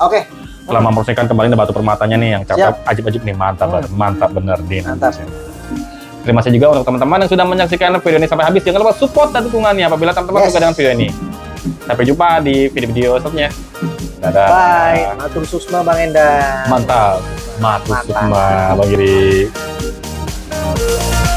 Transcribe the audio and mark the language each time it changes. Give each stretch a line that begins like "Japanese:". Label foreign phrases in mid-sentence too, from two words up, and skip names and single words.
Indonesian: Oke. Setelah mempromosikan kembali batu permatanya nih yang cakep, ajib-ajib nih, mantap bener nih. Mantap. Terima kasih juga untuk teman-teman yang sudah menyaksikan video ini sampai habis. Jangan lupa support dan dukungannya apabila teman-teman suka dengan video ini. Sampai jumpa di video-video selanjutnya. Dadah. Bye.
Javanese: Matur susma Bang Enda. Mantap. Matur susma Bang Giri.